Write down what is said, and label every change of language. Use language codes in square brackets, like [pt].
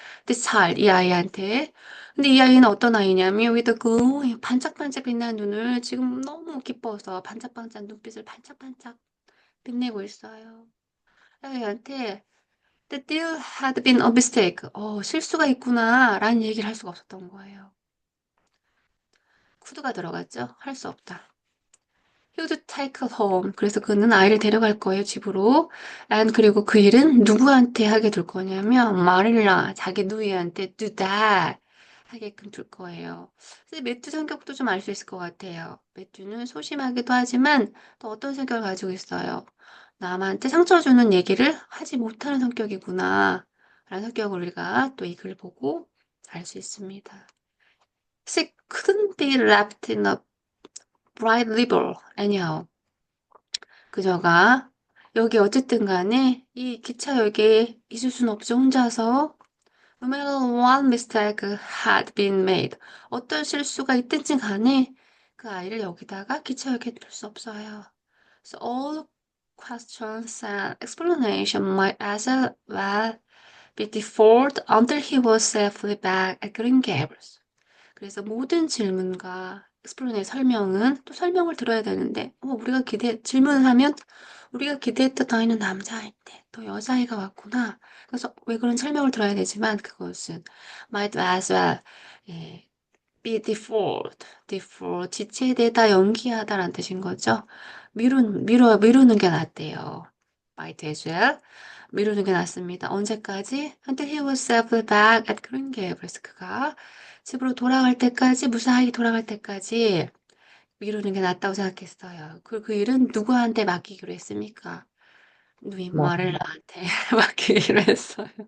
[ko] 근데 이 아이한테. 근데 이 아이는 어떤 아이냐면, [en] with the [ko] 반짝반짝 빛나는 눈을 지금 너무 기뻐서 반짝반짝 눈빛을 반짝반짝 빛내고 있어요. 아이한테 [en] That there had been a mistake. [ko] 실수가 있구나. 라는 얘기를 할 수가 없었던 거예요. could가 들어갔죠? 할 수 없다. [en] He would take her home. [ko] 그래서 그는 아이를 데려갈 거예요, 집으로. 그리고 그 일은 누구한테 하게 둘 거냐면, 마릴라, 자기 누이한테 [en] do that. [ko] 하게끔 둘 거예요. 그래서 매튜 성격도 좀 알 수 있을 것 같아요. 매튜는 소심하기도 하지만 또 어떤 성격을 가지고 있어요. 남한테 상처 주는 얘기를 하지 못하는 성격이구나. 라는 성격을 우리가 또 이 글 보고 알 수 있습니다. [en] She couldn't be left in a bright river anyhow. [ko] 그녀가 여기 어쨌든 간에 이 기차역에 있을 순 없죠. 혼자서. [en] No matter what mistake had been made. [ko] 어떤 실수가 있든지 간에 그 아이를 여기다가 기차역에 둘 수 없어요. [en] So all questions and explanation might as well be deferred until he was safely back at Green Gables. [ko] 그래서 모든 질문과 explanation 설명은 또 설명을 들어야 되는데, 질문을 하면 우리가 기대했던 아이는 남자아이인데 또 여자아이가 왔구나. 그래서 왜 그런 설명을 들어야 되지만 그것은 [en] might as well [ko] 예, [en] be deferred [ko] 지체되다 연기하다라는 뜻인 거죠. 미루는 게 낫대요. [en] might as well [ko] 미루는 게 낫습니다. 언제까지? [en] Until he was safely back at Green Gables. [ko] 그가 집으로 돌아갈 때까지 무사히 돌아갈 때까지 미루는 게 낫다고 생각했어요. 그 일은 누구한테 맡기기로 했습니까? 뭐, 누이말을 나한테 맡기기로 했어요.